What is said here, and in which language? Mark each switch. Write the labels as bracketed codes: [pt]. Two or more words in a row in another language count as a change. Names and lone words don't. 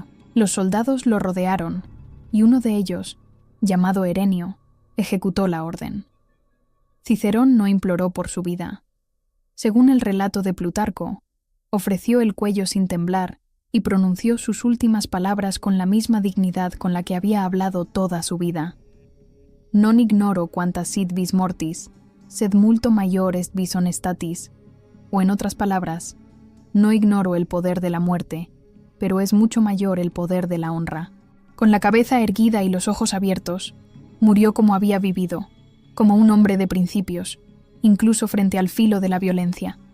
[es] Los soldados lo rodearon, y uno de ellos, llamado Herenio, ejecutó la orden. Cicerón no imploró por su vida. Según el relato de Plutarco, ofreció el cuello sin temblar y pronunció sus últimas palabras con la misma dignidad con la que había hablado toda su vida. [la] Non ignoro quanta sit vis mortis, sed multo maior est vis honestatis, [es] o en otras palabras, no ignoro el poder de la muerte, pero es mucho mayor el poder de la honra. Con la cabeza erguida y los ojos abiertos, murió como había vivido, como un hombre de principios, incluso frente al filo de la violencia.